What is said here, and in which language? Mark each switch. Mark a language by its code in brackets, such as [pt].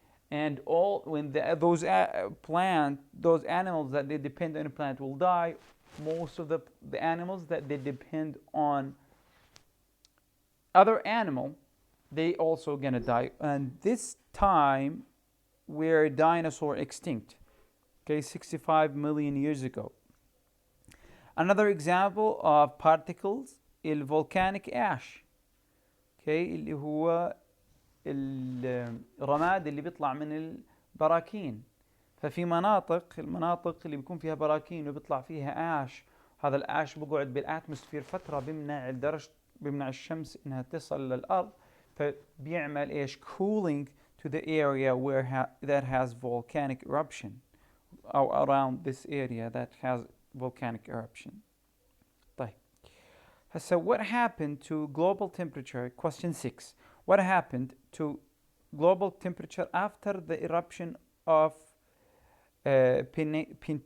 [en] And when those animals that they depend on the plant will die, most of the animals that they depend on other animal, they also gonna die. And this time where dinosaur extinct. Okay, 65 million years ago. Another example of particles is volcanic ash. [ar] Okay, اللي هو الرماد اللي بيطلع من البراكين. ففي المناطق اللي بيكون فيها براكين وبيطلع فيها آش، هذا الآش بقعد بالاتموسفير فترة، بيمنع الشمس انها تصل للأرض، فبيعمل ايش؟ [en] cooling to the area that has volcanic eruption, or around this area that has volcanic eruption. [ar] طيب هسا [en] what happened to global temperature? Question 6. What happened to global temperature after the eruption of Pinatubo?